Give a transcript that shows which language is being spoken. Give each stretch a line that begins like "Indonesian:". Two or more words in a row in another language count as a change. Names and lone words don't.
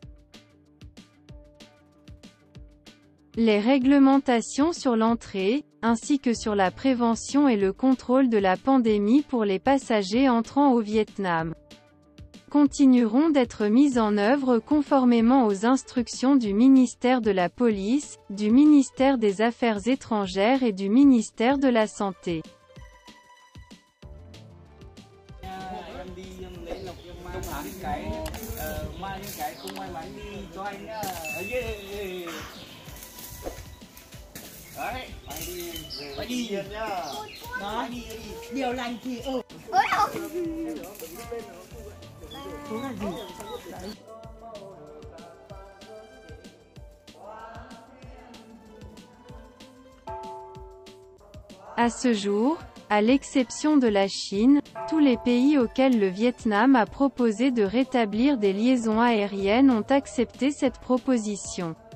French: Les réglementations sur l'entrée, ainsi que sur la prévention et le contrôle de la pandémie pour les passagers entrant au Vietnam, continueront d'être mises en œuvre conformément aux instructions du ministère de la Police, du ministère des Affaires étrangères et du ministère de la Santé.
Vietnamese: Đấy, phải đi nhá. Đó, điều lành thì
French: À ce jour, à l'exception de la Chine, tous les pays auxquels le Vietnam a proposé de rétablir des liaisons aériennes ont accepté cette proposition.